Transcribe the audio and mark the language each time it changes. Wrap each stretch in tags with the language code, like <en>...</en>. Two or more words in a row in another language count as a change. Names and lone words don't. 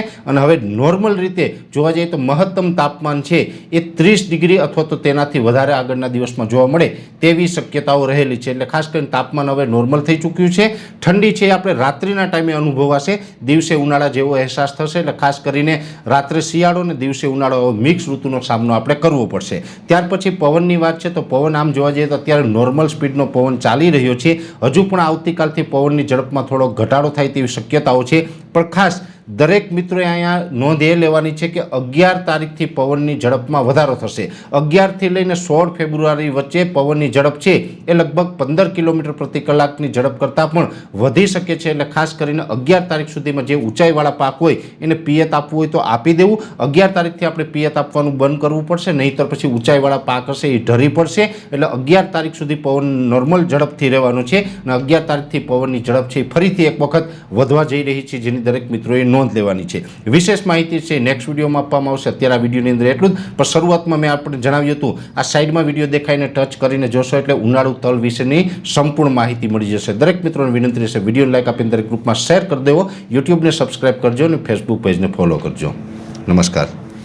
<gu>હવે નોર્મલ રીતે જોવા જાય તો મહત્તમ તાપમાન છે એ 30 ડિગ્રી અથવા તો તેનાથી વધારે આગળના દિવસમાં જોવા મળે તેવી શક્યતાઓ રહેલી છે। એટલે ખાસ કરીને તાપમાન હવે નોર્મલ થઈ ચૂક્યું છે। ઠંડી છે આપણે રાત્રિના ટાઇમે અનુભવાશે, દિવસે ઉનાળા જેવો અહેસાસ થશે। એટલે ખાસ કરીને રાત્રે શિયાળો ને દિવસે ઉનાળો મિક્સ ઋતુનો સામનો આપણે કરવો પડશે। ત્યાર પછી પવનની વાત છે તો પવન આમ જોવા જઈએ તો અત્યારે નોર્મલ સ્પીડનો પવન ચાલી રહ્યો છે। હજુ પણ આવતીકાલથી પવનની ઝડપમાં થોડો ઘટાડો થાય તેવી શક્યતાઓ છે। પણ ખાસ દરેક મિત્રો અહીંયા નોંધ એ લેવાની છે કે 11 તારીખથી પવનની ઝડપમાં વધારો થશે। 11 થી લઈને 16 ફેબ્રુઆરી વચ્ચે પવનની ઝડપ છે એ લગભગ 15 કિલોમીટર પ્રતિ કલાકની ઝડપ કરતા પણ વધી શકે છે। એટલે ખાસ કરીને 11 તારીખ સુધીમાં જે ઊંચાઈવાળા પાક હોય એને પિયત આપવું હોય તો આપી દેવું। 11 તારીખથી આપણે પિયત આપવાનું બંધ કરવું પડશે, નહીંતર પછી ઊંચાઈવાળા પાક હશે એ ઢરી પડશે। એટલે 11 તારીખ સુધી પવન નોર્મલ ઝડપથી રહેવાનું છે અને 11 તારીખથી પવનની ઝડપ છે ફરીથી એક વખત વધવા જઈ રહી છે, જેની દરેક મિત્રોએ નોંધ લેવાની છે। વિશેષ માહિતી છે</gu> <en>next video</en> <gu>માં આપવામાં આવશે। અત્યારે આ વિડિયોની અંદર એટલું જ, પણ શરૂઆતમાં મેં આપણે જણાવ્યું હતું આ સાઇડમાં વિડિયો દેખાઈને ટચ કરીને જોશો એટલે ઉનાળુ તલ વિશેની સંપૂર્ણ માહિતી મળી જશે। દરેક મિત્રોને વિનંતી રહેશે વિડિયોને લાઇક આપીને દરેક ગ્રુપમાં શેર કર દેવો, યૂટ્યૂબ ને સબ્સ્ક્રાઇબ કરજો ઔર ફેસબુક પેજ ને ફોલો કરજો। નમસ્કાર।</gu>